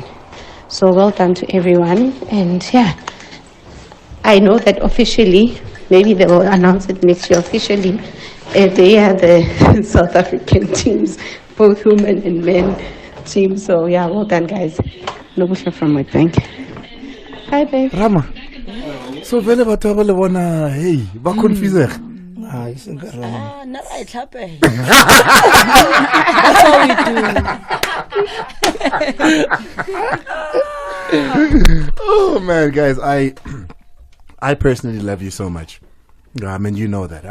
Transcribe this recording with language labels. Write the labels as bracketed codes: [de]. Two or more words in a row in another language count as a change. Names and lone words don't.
[en] So well done to everyone. And yeah, I know that officially, maybe they will announce it next year officially, they are the South African teams, both women and men teams. So yeah, well done guys. Nobusha from my bank. Hi babe. [st] Rama. So vele batho ba le bona hey ba confuse. [en] I think not I clap. That's all we do. Oh man, guys, I personally love you so much. I mean, you know that.